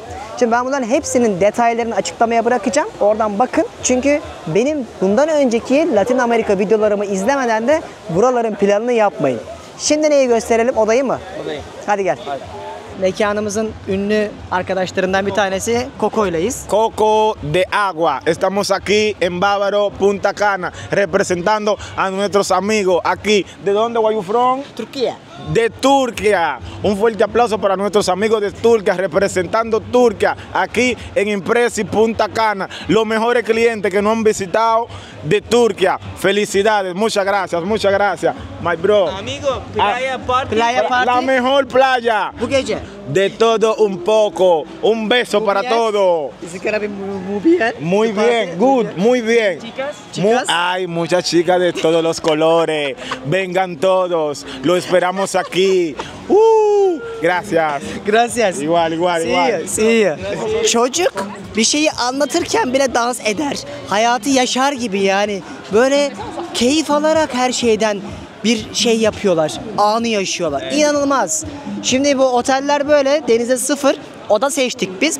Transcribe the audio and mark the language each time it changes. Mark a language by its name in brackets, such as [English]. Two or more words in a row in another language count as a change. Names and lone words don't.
[Turkish] Şimdi ben bunların hepsinin detaylarını açıklamaya bırakacağım. Oradan bakın. Çünkü benim bundan önceki Latin Amerika videolarımı izlemeden de buraların planını yapmayın. Şimdi neyi gösterelim? Odayı mı? Odayı. Hadi gel. Mekanımızın ünlü arkadaşlarından bir tanesi Coco'yleyiz. [Spanish] Coco de agua. Estamos aquí en Bávaro, Punta Cana, representando a nuestros amigos aquí. ¿De dónde [English] were you from? [Turkish] Türkiye. [Spanish] De Turquía. Un fuerte aplauso para nuestros amigos de Turquía, representando Turquía aquí en Impresi Punta Cana. Los mejores clientes que nos han visitado de Turquía. Felicidades, muchas gracias, [English] my bro. [Spanish] Amigo, playa party. Playa party. La mejor playa. [Turkish] Bu gece. [Spanish] De todo un poco. Un beso para bien. todos. [English] Is gonna be [Spanish] muy bien. Muy bien, good, muy bien. Chicas. Chicas. Hay muchas chicas de todos los colores. Vengan todos. Lo esperamos aquí. Gracias. Gracias. Igual. [English] See you. [Turkish] Çocuk bir şeyi anlatırken bile dans eder. Hayatı yaşar gibi yani. Böyle keyif alarak her şeyden bir şey yapıyorlar. Anı yaşıyorlar. İnanılmaz. Şimdi bu oteller böyle denize sıfır. Oda seçtik biz.